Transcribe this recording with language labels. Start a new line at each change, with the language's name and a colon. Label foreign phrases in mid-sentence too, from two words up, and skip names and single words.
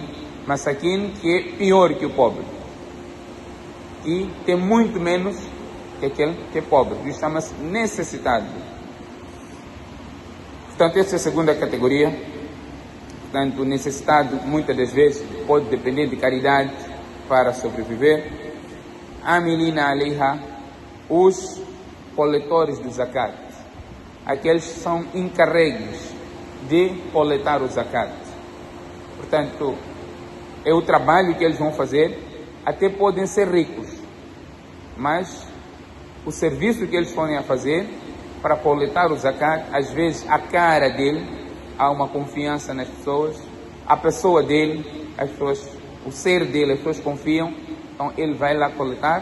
Portuguese: Masakin, que é pior que o pobre. E tem muito menos que aquele que é pobre. Isso chama-se necessitado. Portanto, essa é a segunda categoria. Portanto, o necessitado muitas das vezes pode depender de caridade para sobreviver.
Arabic: العاملين عليها,
Portuguese: os coletores do zakat. Aqueles que são encarregues de coletar o zakat. Portanto, é o trabalho que eles vão fazer. Até podem ser ricos, mas o serviço que eles podem fazer para coletar o zakat, às vezes a cara dele, há uma confiança nas pessoas, a pessoa dele, as pessoas, o ser dele, as pessoas confiam, então ele vai lá coletar.